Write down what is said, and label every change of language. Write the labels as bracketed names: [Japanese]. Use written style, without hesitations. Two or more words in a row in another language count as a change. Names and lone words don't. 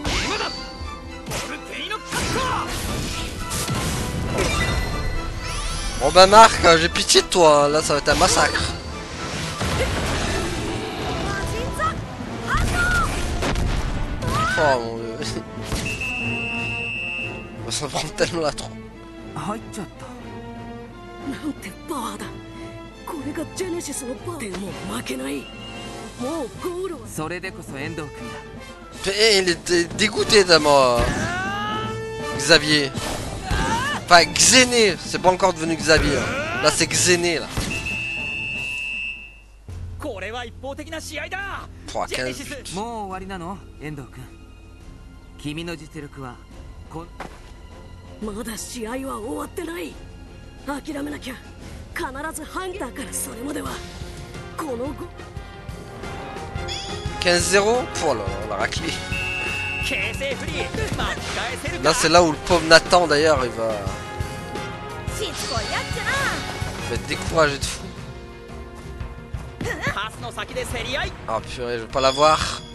[French] Bon bah Marc, j'ai pitié de toi, là ça va être un massacre. Oh mon dieu. On va s'en prendre tellement la tronche. [Japanese] なんてパワーだ。これがジェネシスのパワー。でも負けない。もうゴールは。それでこそ遠藤君だ。 [French] Il était dégoûté de moi. Xavier. Enfin Xéné, c'est pas encore devenu Xavier. Là c'est Xéné là. [Japanese] これは一方的な試合だ。 [French] Pouah, 15 buts. [Japanese] もう終わりなの、遠藤君。君の実力はまだ試合は終わってない。諦めなきゃ。必ずハンターからそれまではこの後 [French] 15-0. Oh là là, la raclée. Là c'est là où le pauvre Nathan d'ailleurs il va être découragé de fou. Ah purée, je veux pas l'avoir.